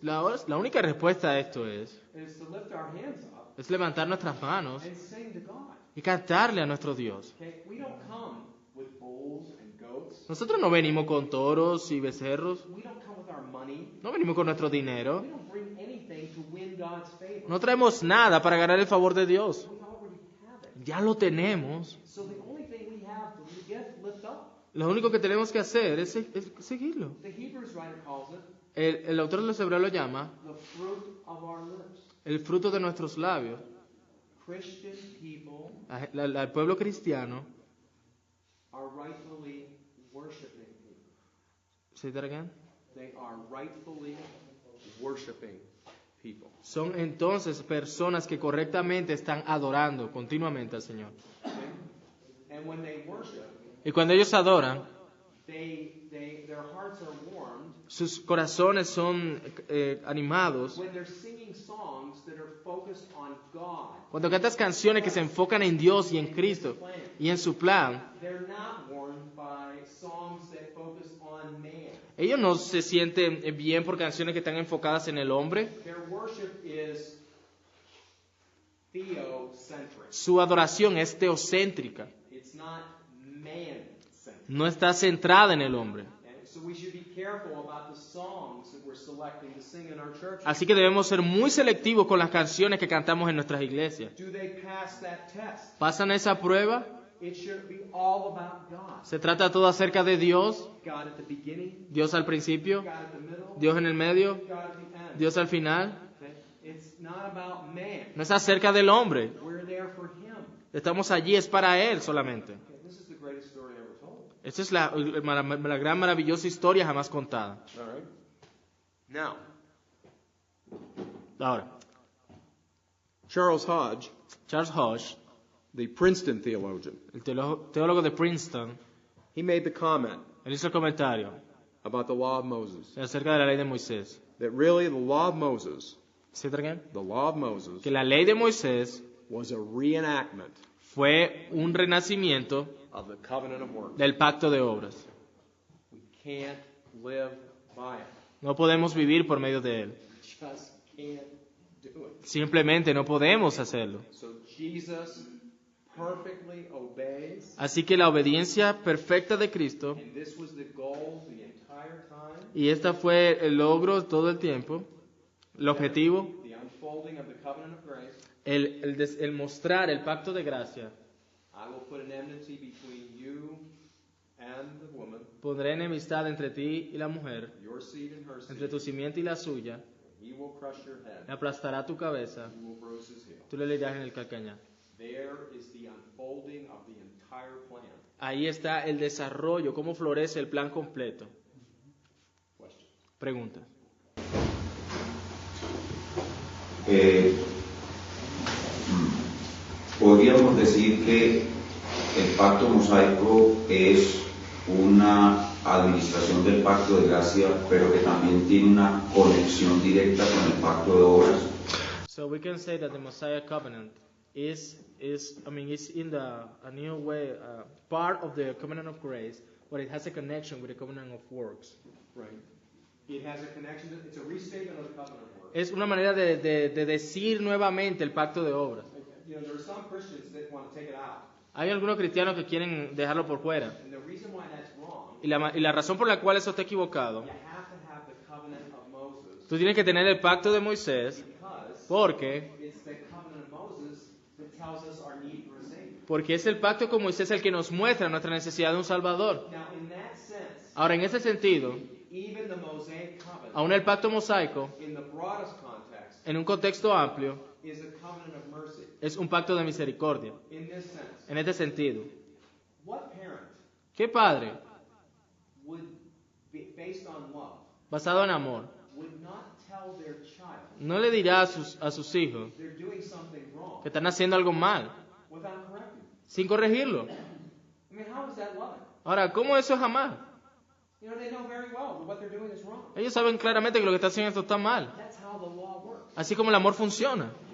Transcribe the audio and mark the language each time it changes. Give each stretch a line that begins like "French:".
Spanish: La única respuesta a esto
English: is to lift our hands up
Spanish: es levantar nuestras manos
English: and sing to God.
Spanish: y cantarle a nuestro Dios.
English: Okay? We don't come with bulls and goats.
Spanish: Nosotros no venimos con toros y becerros,
English: We don't come with our money.
Spanish: no venimos con nuestro dinero,
English: We don't bring anything to win God's favor.
Spanish: no traemos nada para ganar el favor de Dios.
English: We already have it.
Spanish: Ya lo tenemos.
English: So the only thing we have to lift up.
Spanish: Lo único que tenemos que hacer es seguirlo.
English: The Hebrews writer calls it
Spanish: El autor de los Hebreos lo llama
English: the fruit of our lips.
Spanish: el fruto de nuestros labios.
English: Christian people
Spanish: El pueblo cristiano,
English: are rightfully worshiping people. say that again, They are rightfully worshiping people.
Spanish: son entonces personas que correctamente están adorando continuamente al Señor.
English: Okay? And when they worship,
Spanish: Y cuando ellos adoran,
English: their hearts are warmed
Spanish: sus corazones son animados.
English: when they're singing songs that are focused on God.
Spanish: Cuando cantas canciones que se enfocan en Dios y en Cristo y en su plan,
English: They're not warmed by songs that focus on man.
Spanish: ellos no se sienten bien por canciones que están enfocadas en el hombre.
English: Their worship is theocentric.
Spanish: Su adoración es teocéntrica,
English: It's not man-centric.
Spanish: no está centrada en el hombre.
English: And so we should be careful about the songs that we're selecting to sing in our church.
Spanish: Así que debemos ser muy selectivos con las canciones que cantamos en nuestras iglesias.
English: Do they pass that test?
Spanish: ¿Pasan esa prueba?
English: It should be all about God.
Spanish: ¿Se trata todo acerca de Dios?
English: God at the beginning,
Spanish: Dios al principio,
English: God at the middle,
Spanish: Dios en el medio,
English: God at the end.
Spanish: Dios al final.
English: Okay? It's not about man.
Spanish: No es acerca del hombre.
English: We're there for Him.
Spanish: Estamos allí, es para Él solamente.
English: Okay, this is the greatest story ever told.
Spanish: Esta es la gran maravillosa historia jamás contada.
English: All right. Now,
Spanish: Ahora,
English: Charles Hodge,
Spanish: Charles Hodge,
English: the Princeton theologian,
Spanish: el teólogo de Princeton,
English: he made the comment
Spanish: él hizo el comentario
English: about the law of Moses.
Spanish: acerca de la ley de Moisés.
English: That really the law of Moses,
Spanish: ¿Sí,
English: again? the law of Moses,
Spanish: Que la ley de Moisés
English: was a reenactment
Spanish: fue un renacimiento
English: of the covenant of works.
Spanish: del pacto de obras.
English: We can't live by it.
Spanish: No podemos vivir por medio de él.
English: Just can't do it.
Spanish: Simplemente no podemos hacerlo.
English: So Jesus perfectly obeys,
Spanish: Así que la obediencia perfecta de Cristo,
English: and this was the goal the entire time,
Spanish: y esta fue el logro todo el tiempo, el objetivo,
English: the unfolding of the covenant of grace.
Spanish: el mostrar el pacto de gracia.
English: I will put an enmity between you and the woman,
Spanish: Pondré enemistad entre ti y la mujer,
English: your seed and her seed.
Spanish: entre tu simiente y la suya.
English: He will crush your head.
Spanish: Aplastará tu cabeza,
English: You will bruise his heel.
Spanish: tú le herirás en el calcañar.
English: There is the unfolding of the entire plan.
Spanish: Ahí está el desarrollo, cómo florece el plan completo.
English: Question.
Spanish: Pregunta. Podríamos decir que el pacto mosaico es una administración del pacto de gracia, pero que también tiene una conexión directa con el pacto de obras.
English: So we can say that the Messiah covenant is in a new way part of the covenant of grace, but it has a connection with the covenant of works. Right. It has a connection. It's a restatement of the covenant of works.
Spanish: Es una manera de decir nuevamente el pacto de obras.
English: You know, there are some Christians that want to take it out,
Spanish: Hay algunos cristianos que quieren dejarlo por fuera.
English: and the reason why that's wrong,
Spanish: Y la razón por la cual eso está equivocado,
English: you have to have the covenant of Moses
Spanish: tú tienes que tener el pacto de Moisés,
English: because
Spanish: porque
English: it's the covenant of Moses that tells us our need for a Savior.
Spanish: porque es el pacto con Moisés el que nos muestra nuestra necesidad de un Salvador.
English: Now, in that sense,
Spanish: Ahora, en ese sentido,
English: even the Mosaic covenant,
Spanish: aún el pacto mosaico,
English: in the broadest context,
Spanish: en un contexto amplio,
English: is a covenant of mercy.
Spanish: es un pacto de misericordia.
English: In this sense,
Spanish: En este sentido,
English: what parent
Spanish: ¿qué padre,
English: would be based on love,
Spanish: basado en amor,
English: would not tell their child
Spanish: no le dirá a sus hijos
English: they're doing something wrong
Spanish: que están haciendo algo mal
English: without correcting them?
Spanish: sin corregirlo?
English: I mean, how is that loving?
Spanish: Ahora, ¿cómo eso es amar?
English: You know, they know very well that what they're doing is wrong.
Spanish: Ellos saben claramente que lo que está haciendo esto está mal.
English: That's how the law works.
Spanish: Así como el amor funciona.